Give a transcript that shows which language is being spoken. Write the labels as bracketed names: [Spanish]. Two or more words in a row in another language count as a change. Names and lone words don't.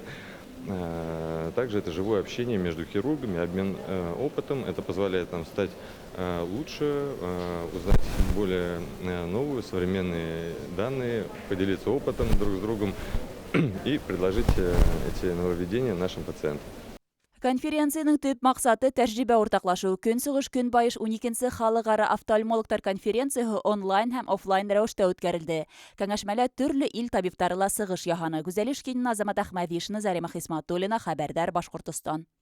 [Russian] Также это живое общение между хирургами, обмен опытом. Это позволяет нам стать лучше, узнать более новые, современные данные, поделиться опытом друг с другом и предложить эти нововведения нашим пациентам. [Bashkir] Конференцияның төп маҡсаты тәжрибә уртаҡлашыу. Көнсығыш Көнбайыш 12-нсе халыҡара офтальмологтар конференцияһы онлайн һәм офлайн рәүештә үткәрелде. Кәңәшмәлә төрлө ил табиптары ла сығыш яһаны. Гүзәл Ишкин, Азамат Әхмәҙишина, Зарима Хисматуллина, Хәбәрдар, Башҡортостан.